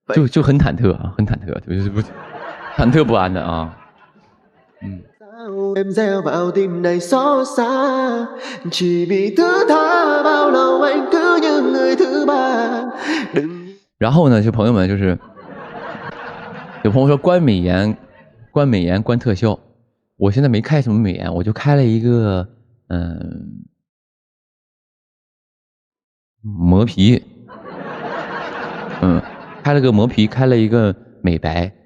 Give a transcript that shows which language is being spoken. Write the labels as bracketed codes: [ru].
[zh] 就很忐忑啊，很忐忑，就是不忐忑不安的啊。 [vi] Em gieo vào tim đầy xót xa chỉ vì thứ tha bao lâu anh cứ như người thứ ba。 [zh] 然后呢，就朋友们就是有朋友说关美颜关特效，我现在没开什么美颜，我就开了一个磨皮，开了个磨皮，开了一个美白。